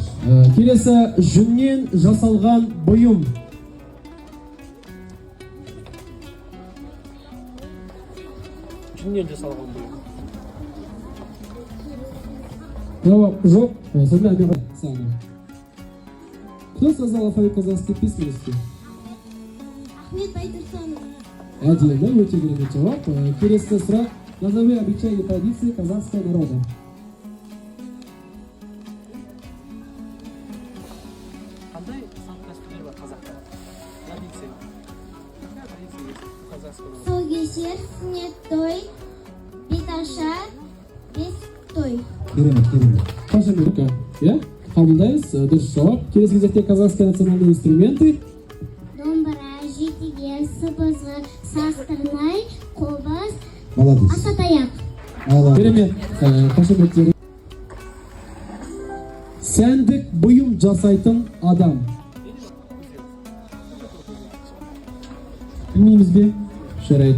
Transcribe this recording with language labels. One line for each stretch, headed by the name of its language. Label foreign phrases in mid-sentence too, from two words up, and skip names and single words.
Kazakh: Келесі жүннен жасалған бұйым. Жүннен жасалған бұйым. Жауап жоқ. Сонда әне саны.
Russian: Кто создал алфавит казахской письменности?
Kazakh: Ахмет Байтұрсынов. Әдемі, өте керемет жауап. Келесі сұрақ.
Russian: Назови обычаи и традиции казахского народа.
Kazakh: Қандай салт дәстүрлер бар қазақта?
Russian: Традиция. Какая традиция есть у казахского народа?
Kazakh: Тұсаукесер, сүннет той, беташар, бес той. Керемет. Қашемет. Иә? Қабылдаймыз. Дұрыс жауап. Келесі кезекте
Russian: казахские национальные инструменты.
Kazakh: Домбыра, жетіге, сыбызғы, састырнай, қобыз, Молодец. асатаяқ. Керемет. Қашеметтері. Сәндік бұйым жасайтын адам. Білмейміз бе? Жарайды.